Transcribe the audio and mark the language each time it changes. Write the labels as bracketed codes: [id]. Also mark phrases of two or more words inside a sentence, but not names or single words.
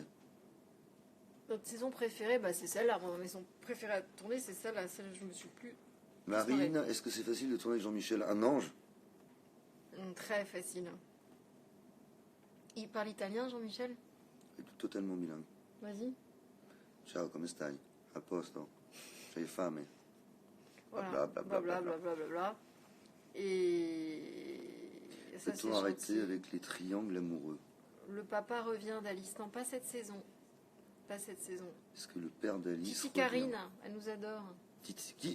[fr] Notre saison préférée, bah, c'est celle-là. Mon maison préférée à tourner, c'est celle-là. Celle où je me suis plus. Marine, est-ce que c'est facile de tourner avec Jean-Michel? Un ange? Très facile. Il parle italien, Jean-Michel? Il est totalement bilingue. Vas-y. [it] Ciao, come stai? A posto? Sei fame? [fr] Voilà. Blablabla. Blablabla. Et. Ça, c'est Peut-on arrêter gentil. avec les triangles amoureux? Le papa revient d'Alice. Non, pas cette saison. Pas cette saison. Est-ce que le père d'Alice Titi revient? Karine, elle nous adore. Titi qui?